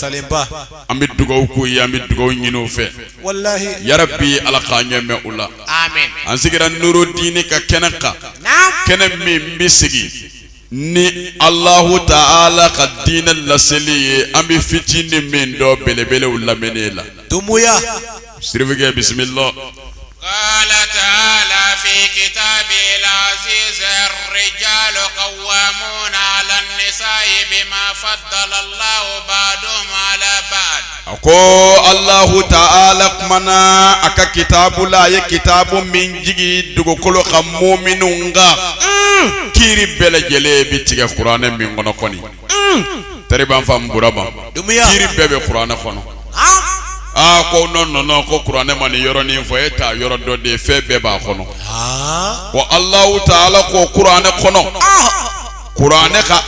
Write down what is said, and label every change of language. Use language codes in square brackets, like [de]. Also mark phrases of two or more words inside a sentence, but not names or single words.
[bm] an bɛ dugawu k'u ye an bɛ dugawu ɲini u fɛ yarabi Ala k'an ɲɛ mɛn u la an sigira Nuruddin ka kɛnɛ kan kɛnɛ min bɛ sigi ni Allahu Ta'ala ka diinɛ laseli ye an bɛ fitinin min dɔn belebelew lamɛnni la dumuya sirifukɛ bismillah [ar] قال تعالى في كتابه العزيز الرجال قوامون على النساء بما فضل الله بعضهم على بعض [bm] ako Allahu Ta'ala kumana aka kitabu la ye kitabu min jigi dugukolo ka mu'minun nga kiri bɛɛ lajɛlen bi tigɛ kuranɛ min kɔnɔ kɔni tari b'an faamu Burama kiri bɛɛ bɛ kuranɛ kɔnɔ ko non ko kuranɛ ma ni yɔrɔnin fɔ e t'a yɔrɔ dɔ de fɛn bɛɛ b'a kɔnɔ ko Allahu Ta'ala ko kuranɛ kɔnɔ kuranɛ ka